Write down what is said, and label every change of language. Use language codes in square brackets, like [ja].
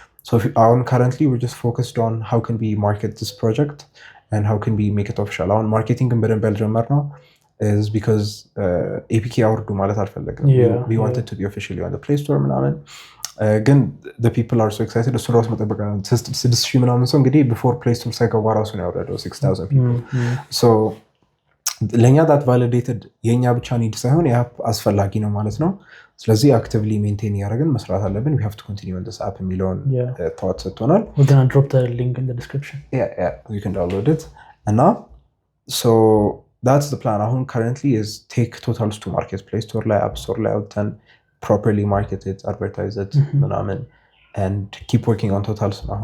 [en] So currently we're just focused on how can we market this project and how can we make it official. Our marketing in Belgium now is because APK አውርዱ ማለት አልፈለግንም. We wanted to be officially on the Play Store ምናምን ግን the people are so excited [am] እሱ ራሱ መጠበቅ 6,000 ምናምን ሰው እንግዲህ [en] before Play Store [am] ሳይገባ ራሱ ነው ያወረደው [en] 6,000 people. [am] So ለኛ [en] that validated [am] የኛ ብቻ ኒድ ሳይሆን የአፕ አስፈላጊ ነው ማለት ነው። ስለዚህ [en] actively maintain [am] ያደረግን መስራት አለብን. [en] We have to continue on this app የሚለውን thought ሰጥቶናል። We're gonna drop the link in the description. Yeah, you can download it. And now so that's the plan. አሁን currently is take totals to market Play Store ላይ App Store ላይ [am] አውጥተን [en] properly market it, advertise it, and keep working on totals.